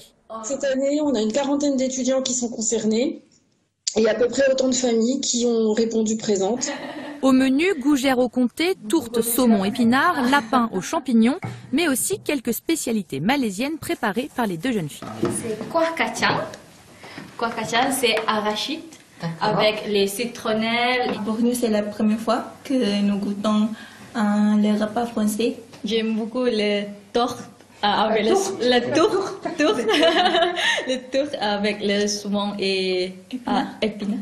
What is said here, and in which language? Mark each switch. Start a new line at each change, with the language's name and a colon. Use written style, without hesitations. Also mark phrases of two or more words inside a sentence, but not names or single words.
French: Cette année, on a une quarantaine d'étudiants qui sont concernés et à peu près autant de familles qui ont répondu présentes. Au menu, gougère au comté, tourte saumon épinard, lapin aux champignons, mais aussi quelques spécialités malaisiennes préparées par les deux jeunes filles.
Malay: C'est kuah kacang. Kuah kacang,
French: c'est arachide avec les citronnelles. Pour nous, c'est la première fois que nous goûtons le repas français. J'aime beaucoup le tourte avec le tourte. Le tourte avec le saumon et épinard.